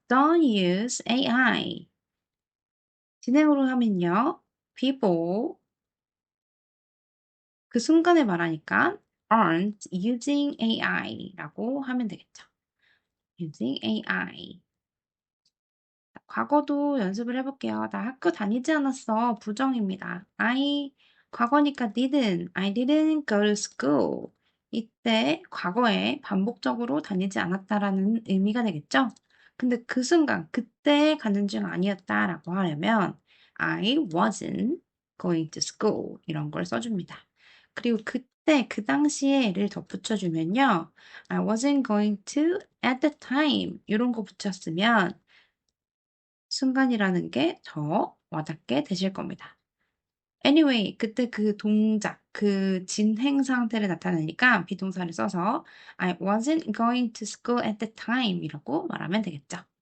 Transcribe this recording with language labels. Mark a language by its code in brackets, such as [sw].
[en] Don't use AI. [ko] 진행으로 하면요. people 그 순간에 말하니까 [en] aren't using AI [ko] 라고 하면 되겠죠. [en] using AI. [ko] 과거도 연습을 해볼게요. 나 학교 다니지 않았어. 부정입니다. 과거니까 [en] I didn't go to school. [ko] 이때 과거에 반복적으로 다니지 않았다라는 의미가 되겠죠? 근데 그 순간, 그때 가는 중 아니었다라고 하려면 [en] I wasn't going to school. [ko] 이런 걸 써줍니다. 그리고 그때, 그 당시에를 덧붙여주면요. [en] I wasn't going to at the time. [ko] 이런 거 붙였으면 순간이라는 게 더 와닿게 되실 겁니다. Anyway, 그때 그 동작, 그 진행 상태를 나타내니까 비동사를 써서 [en] I wasn't going to school at the time [ko] 이라고 말하면 되겠죠.